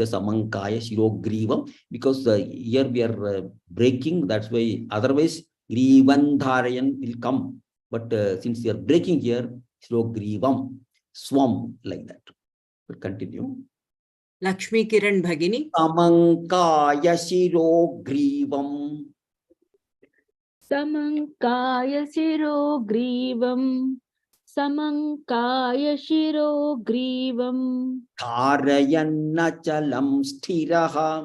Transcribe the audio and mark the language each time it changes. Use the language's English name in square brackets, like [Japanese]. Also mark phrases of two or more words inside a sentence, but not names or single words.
[Sanskrit] समङ्काय शिरोग्रीवम्, [English] because here we are breaking. That's why otherwise Grivandharayan will come. But since we are breaking here, Shirogrivam, swam, like that. We'll continue. Lakshmi Kiran Bhagini. [Sanskrit] समङ्काय शिरोग्रीवम्. समङ्काय शिरोग्रीवम्. समङ्काय शिरोग्रीवम्. धारयन्नचलम् स्थिरः.